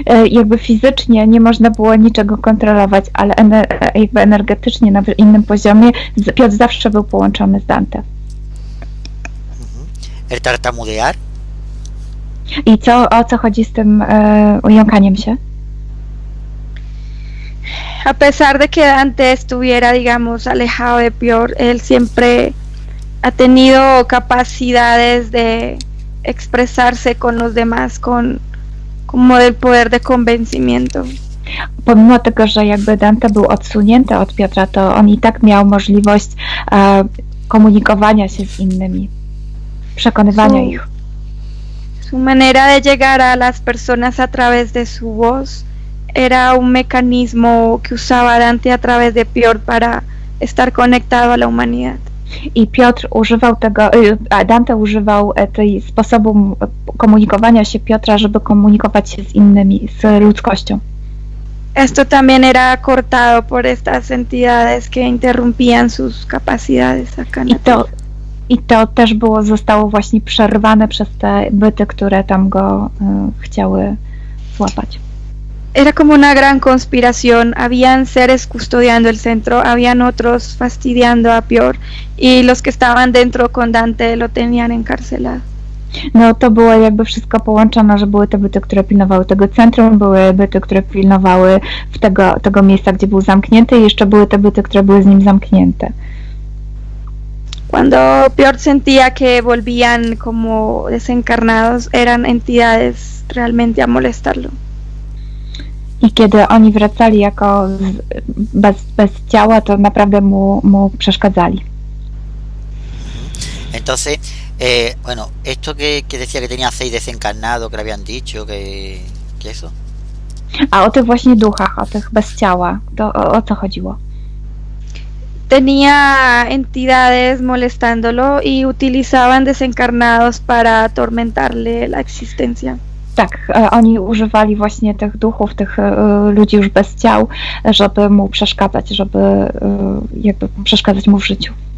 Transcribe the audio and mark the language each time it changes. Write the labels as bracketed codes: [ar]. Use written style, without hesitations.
[pl] Jakby fizycznie nie można było niczego kontrolować, ale jakby energetycznie na innym poziomie Piotr zawsze był połączony z Dante. [es] El tartamudear. [pl] I o co chodzi z tym jąkaniem się? [es] A pesar de que Dante estuviera, digamos, alejado de Piotr, él siempre ha tenido capacidades de expresarse con los demás como del poder de convencimiento. [pl] Pomimo tego, że jakby Dante był odsunięty od Piotra, to on i tak miał możliwość komunikowania się z innymi, przekonywania ich. [es] Su manera de llegar a las personas a través de su voz era un mecanismo que usaba Dante a través de Piotr para estar conectado a la humanidad. [pl] I Piotr używał tego, Dante używał tej sposobu komunikowania się Piotra, żeby komunikować się z innymi, z ludzkością. [es] Esto también era cortado por estas entidades que interrumpían sus capacidades acá en la Tierra. [pl] I to też zostało właśnie przerwane przez te byty, które tam go chciały złapać. [es] Era como una gran conspiración, habían seres custodiando el centro, habían otros fastidiando a Piotr y los que estaban dentro con Dante lo tenían encarcelado. [pl] No to było jakby wszystko połączone, że były te byty, które pilnowały tego centrum, były byty, które pilnowały tego miejsca, gdzie był zamknięty i jeszcze były te byty, które były z nim zamknięte. [es] Cuando Piotr sentía que volvían como desencarnados, eran entidades realmente a molestarlo. [pl] I kiedy oni wracali jako bez ciała, to naprawdę mu przeszkadzali. [es] Entonces, bueno, esto que decía que tenía 6 desencarnados, que le habían dicho, que eso. [pl] A o tych właśnie duchach, o tych bez ciała, to o co chodziło? [es] tenía entidades molestándolo y utilizaban desencarnados para atormentarle la existencia. [pl] Tak, oni używali właśnie tych duchów, tych ludzi już bez ciał, żeby mu przeszkadzać, żeby jakby przeszkadzać mu w życiu.